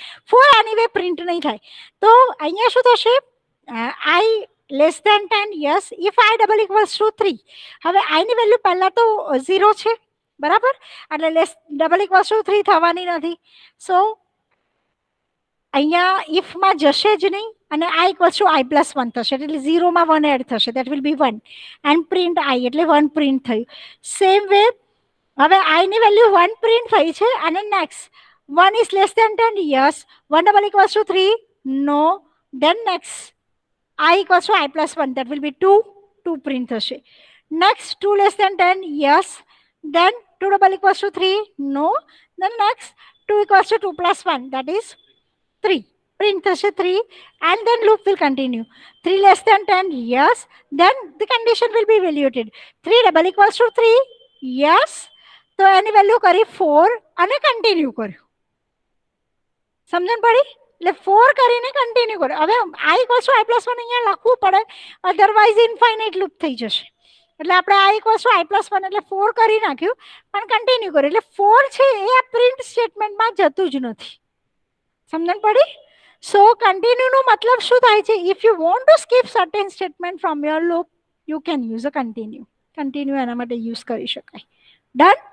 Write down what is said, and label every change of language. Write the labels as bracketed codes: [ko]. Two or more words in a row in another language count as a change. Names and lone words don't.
[gu] 4 આની વે પ્રિન્ટ નહીં થાય. તો અહીંયા શું થશે? [en] I less than 10, yes. If I double equals to 3. [gu] હવે આઈની વેલ્યુ પહેલા તો 0 છે, બરાબર, એટલે [en] less double equals to 3 [gu] થવાની નથી. સો અહીંયા ઇફમાં જશે જ નહીં, અને [en] I equals to I plus 1 [gu] થશે, એટલે 0 માં 1 એડ થશે, [en] that will be 1 and print I [gu] એટલે 1 પ્રિન્ટ થયું. [en] same way [gu] હવે I ની વેલ્યુ 1 પ્રિન્ટ થઈ છે અને નેક્સ્ટ [en] 1 is less than 10, yes. 1 double equals to 3, no. Then next I equals to I plus 1, that will be 2, 2 print થશે. Next 2 less than 10, yes. Then 2 double equals to 3, no. Then next 2 equals to 2 plus 1, that is 3. Print થશે 3 and then loop will continue. 3 less than 10, yes. Then the condition will be evaluated. 3 double equals to 3, yes. [gu] તો એની વેલ્યુ કરી 4 અને કન્ટિન્યુ કર્યું. સમજણ પડી? એટલે 4 કરીને કન્ટિન્યુ કર્યું. હવે [en] I equals to I plus 1 [gu] અહીંયા લખવું પડે, [en] otherwise infinite loop [gu] થઈ જશે. એટલે આપણે [en] I equals to I plus 1 [gu] એટલે 4 કરી નાખ્યું પણ કન્ટિન્યુ કર્યું. એટલે 4 છે એ આ [en] print statementમાં [gu] જતું જ નથી. સમજણ પડી? સો કન્ટિન્યુનો મતલબ શું થાય છે? [en] If you want to skip certain statement from your loop, you can use a continue. [gu] કન્ટિન્યુ એના માટે યુઝ કરી શકાય. ડન?